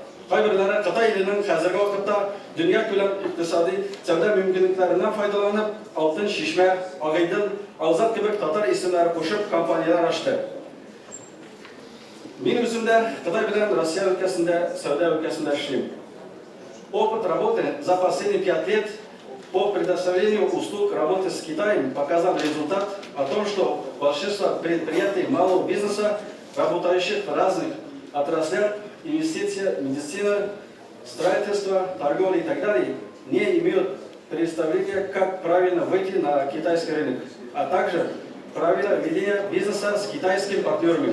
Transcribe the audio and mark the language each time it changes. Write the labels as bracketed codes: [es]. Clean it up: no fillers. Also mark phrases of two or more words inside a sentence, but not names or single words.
[tt] Кайберләре Кытай иленең хәзерге вакытта дөнья күләм икътисади сәүдә мөмкинлекләреннән файдаланып, Алтын Чишмә, Агыйдел, Алзат кебек татар исемнәре кушып компаниялар ачты. Мин үзем дә Кытай белән Россия өлкәсендә, сәүдә өлкәсендә эшлим. [ru] Опыт работы за последние 5 лет по предоставлению услуг работы с Китаем показал результат о том, что большинство предприятий малого бизнеса, работающих в разных отраслях, инвестиция, медицина, строительство, торговля и так далее, не имеют представления, как правильно выйти на китайский рынок, а также правильно ведения бизнеса с китайскими партнерами.